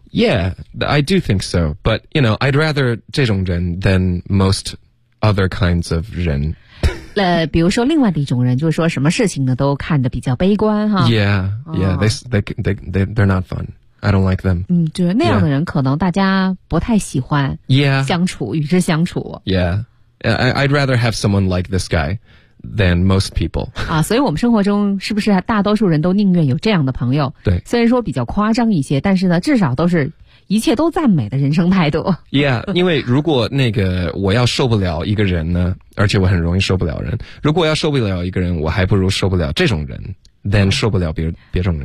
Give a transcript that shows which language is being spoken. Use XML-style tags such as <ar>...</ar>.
<en>Yeah， I do think so。 But you know， I'd rather</en> <zh>这种人</zh> <en>than most other kinds of 人。</en> <zh>比如说另外的一种人，就是说什么事情呢都看得比较悲观哈。</zh> <en>Yeah，they're not fun. I don't like them.</en> <zh>嗯，对，那样的人可能大家不太喜欢。</zh> <en>Yeah，</en> <zh>相处与之相处。</zh> <en>Yeah，I'd rather have someone like this guy than most people.</en> <zh>啊，所以我们生活中是不是大多数人都宁愿有这样的朋友？对，虽然说比较夸张一些，但是呢，至少都是一切都赞美的人生态度。 Yeah， 因为如果那个我要受不了一个人呢，而且我很容易受不了人，如果要受不了一个人，我还不如受不了这种人</zh> <en>than</en> <zh>受不了别种人</zh>